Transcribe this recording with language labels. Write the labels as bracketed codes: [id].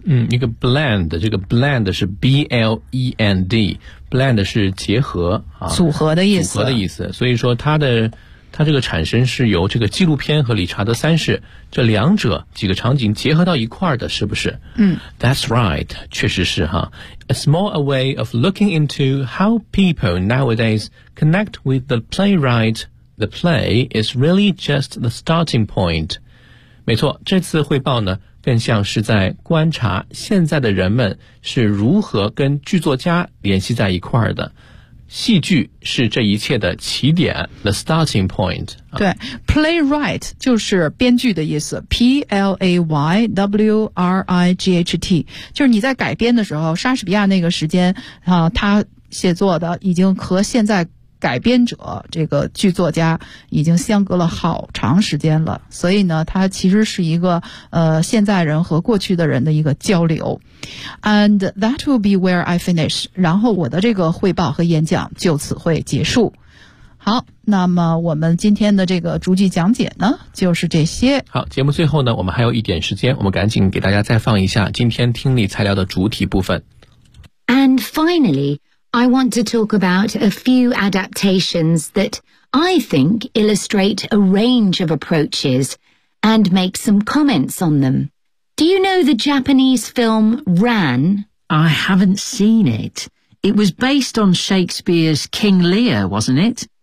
[zh] 嗯，一个 blend， 这个 blend 是 blend， 是结合、啊、组合的意思，组合的意思。所以说它的它这个产生是由这个纪录片和理查德三世这两者几个场景结合到一块的，是不是？嗯， [en] That's right， [zh] 确实是哈。 [en] A small a way of looking into how people nowadays connect with the playwright, the play is really just the starting point。 [zh] 没错，这次汇报呢，更像是在观察现在的人们是如何跟剧作家联系在一块的。戏剧是这一切的起点 , [en] the starting point. [zh] 对 ,playwright 就是编剧的意思 ,playwright, 就是你在改编的时候莎士比亚那个时间啊他写作的已经和现在改编者这个剧作家已经相隔了好长时间了，所以呢它其实是一个现在人和过去的人的一个交流。 [en] And that will be where I finish， [zh] 然后我的这个汇报和演讲就此会结束。好，那么我们今天的这个逐句讲解呢就是这些。好，节目最后呢我们还有一点时间，我们赶紧给大家再放一下今天听力材料的主体部分。 [en] And finallyI want to talk about a few adaptations that I think illustrate a range of approaches and make some comments on them. Do you know the Japanese film Ran? I haven't seen it. It was based on Shakespeare's King Lear, wasn't it?